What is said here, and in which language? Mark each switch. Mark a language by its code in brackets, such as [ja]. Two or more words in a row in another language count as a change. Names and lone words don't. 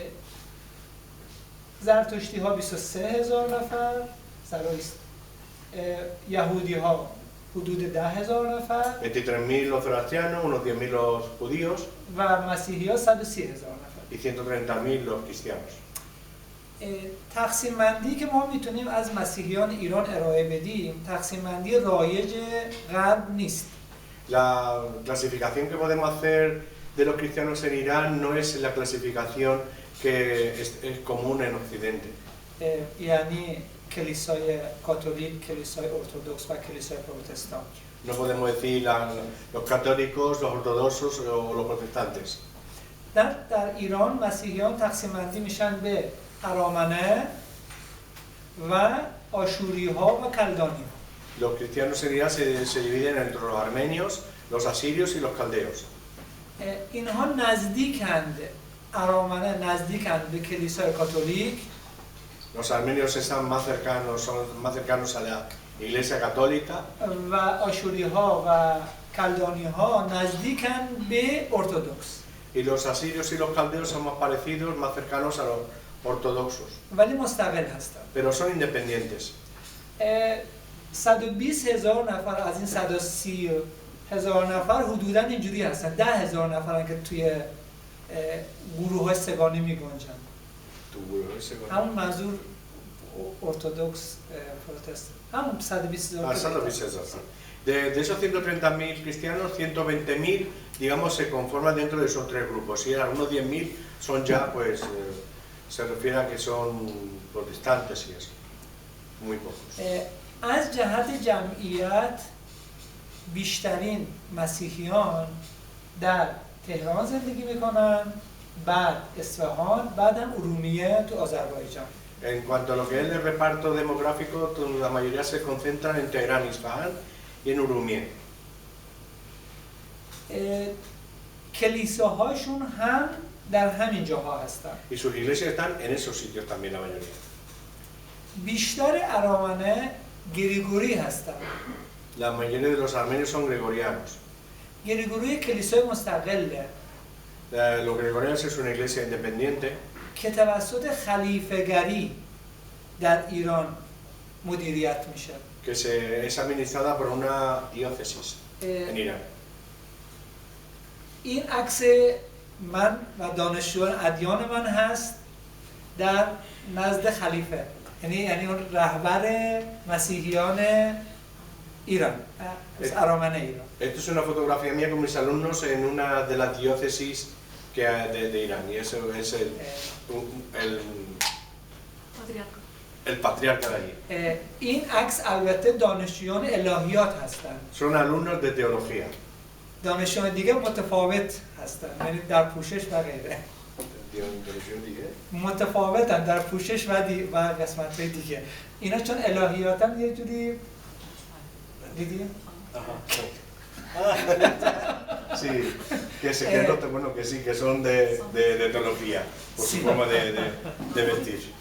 [fa] زرتشتی ها 23,000 نفر، یهودی ها حدود 10,000 نفر [es] 23.000 los zoroastrianos, unos 10.000 los judíos [fa] و مسیحی ها 130,000 نفر. [es] y 130.000 los cristianos. [fa] تقسیم بندی که ما میتونیم از مسیحیان ایران ارائه بدیم تقسیم بندی رایج غرب نیست. [es] La clasificación que podemos hacer de los cristianos en Irán no es la clasificación que es común en Occidente. [fa] یعنی کلیسای کاتولیک، کلیسای ارتدوکس و کلیسای پروتستان. [es] No podemos decir los católicos, los ortodoxos o los protestantes. [fa] در ایران مسیحیان تقسیم بندی میشن به ارامنه و آشوری ها و کلدانی ها. [es] Los cristianos en Irán se dividen entre los armenios, los asirios y los caldeos. [fa] اینها نزدیکند، ارامنه نزدیکند به کلیسای کاتولیک. [es] Los armenios están son más cercanos a la Iglesia Católica. [fa] و آشوری ها و کلدانی ها نزدیکند به ارتدوکس. [es] Y los asirios y los caldeos son más parecidos, más cercanos a los ortodoxos. [fa] ولی مستقل هستند. [es] Pero son independientes. [fa] 120,000 نفر از این 130,000 نفر حدوداً اینجوری هستن. 10,000 نفرن که توی گروه‌های سگانی می‌گنجن. همون منظور ارتدوکس پروتستان. همون 120,000. 120,000. [es] De esos 130.000 cristianos, 120.000, digamos, se conforman dentro de esos 3 grupos. Y algunos 10.000 son ya, pues, se refiere a que son protestantes y eso. Muy pocos. [fa] از جهت جمعیت بیشترین مسیحیان در تهران زندگی میکنن، بعد اصفهان، بعد هم ارومیه تو آذربایجان. [es] En cuanto a lo que es el reparto demográfico, la mayoría se concentran en Teherán, Isfahan y en Urumie. [fa] کلیساهاشون هم در همین جاها هستن. [es] Y sus iglesias están en esos sitios también la mayoría. [fa] بیشتر ارامنه گریگوری هستن. [es] La mayoría de los armenios son gregorianos. [fa] گریگوری کلیسای مستقله. [es] Los gregorianos es una iglesia independiente [fa] که توسط خلیفه‌گری در ایران مدیریت میشه. [es] que es administrada por una diócesis en Irán. [fa] این عکس من و دانشجویان ادیان من هست در نزد خلیفه، یعنی اون رهبر مسیحیان ایران، ارامنه ایران. [es] Esto es una fotografía mía con mis alumnos en una de las diócesis que de Irán y eso es el patriarca de allí. [fa] این عکس البته دانشجویان الهیات هستند. [es] Son alumnos de teología. [fa] دانشجویان دیگه متفاوت هستند، یعنی در پوشش و غیره. متفاوتن در پوشش و قسمت‌های دیگه. اینا چون الهیاتن یه جوری دیدی؟ [es] Sí, bueno, que sí, que son de teología, por su forma de vestir.